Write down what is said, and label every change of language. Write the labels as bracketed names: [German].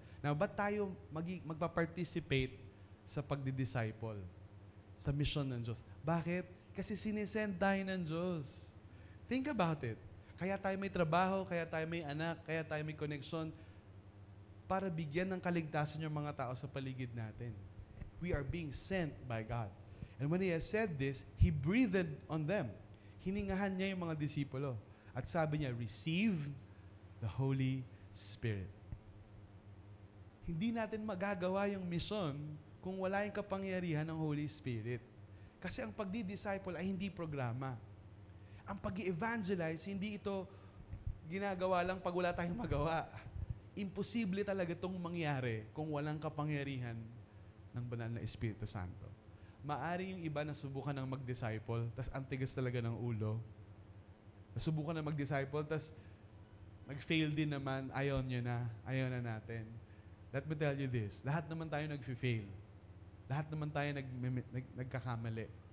[Filipino] Now, ba't tayo magpa-participate sa pagdi-disciple? Sa misyon ng Diyos. Bakit? Kasi sinisend tayo ng Diyos. [English] Think about it. [Filipino] Kaya tayo may trabaho, kaya tayo may anak, kaya tayo may connection, para bigyan ng kaligtasan yung mga tao sa paligid natin. [English] We are being sent by God. And when He has said this, He breathed on them. [Filipino] Hiningahan niya yung mga disipulo. At sabi niya, [English] receive the Holy Spirit. [Filipino] Hindi natin magagawa yung mission kung wala yung kapangyarihan ng Holy Spirit. Kasi ang pagdi-disciple ay hindi programa. Ang pag-evangelize, hindi ito ginagawa lang pag wala tayong magawa. Imposible talaga itong mangyari kung walang kapangyarihan ng banal na Espiritu Santo. Maari yung iba na subukan ng mag-disciple, tas ang tigas talaga ng ulo. Nasubukan na mag-disciple, tas nag-fail din naman, ayaw na natin. [English] Let me tell you this, [Filipino] lahat naman tayo nag-fail. Lahat naman tayo nagkakamali.